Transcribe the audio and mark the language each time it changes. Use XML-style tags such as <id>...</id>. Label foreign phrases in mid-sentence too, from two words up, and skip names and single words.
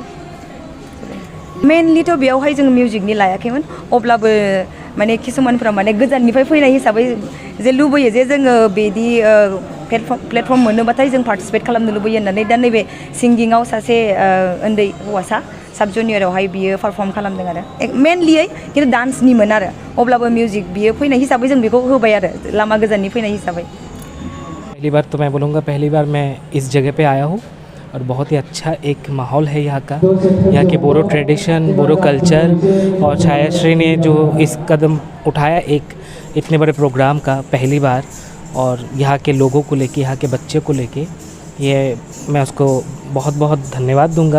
<brx>मेनलिथ' बेयावहाय जों मिउजिकनि लायाखैमोन, अब्लाबो माने किसुमानफ्रा माने गोजाननिफ्राय फैनाय हिसाबै जे लुबैयो जे जोङो बिदि प्लेटफर्म मोनोबाथाय जों पार्टिसिपेट खालामनो लुबैयो होननानै दा नैबे सिंगिङाव सासे उन्दै हौवासा साब जुनियरावहाय बियो पारफर्म खालामदों आरो मेनलियै खिन्थु डान्सनिमोन आरो, अब्लाबो मिउजिक बियो फैनाय हिसाबै जों बेखौ होबाय आरो लामा गोजाननि फैनाय हिसाबै।</brx> <hi>पहली बार तो मैं बोलूँगा पहली बार मैं इस जगह पे आया हूँ और बहुत ही अच्छा एक माहौल है यहाँ का। यहाँ के बोरो ट्रेडिशन, बोरो कल्चर और छायाश्री ने जो इस कदम उठाया एक इतने बड़े प्रोग्राम का पहली बार, और यहाँ के लोगों को लेके, यहाँ के बच्चे को लेके, ये मैं उसको बहुत बहुत धन्यवाद दूंगा।</hi>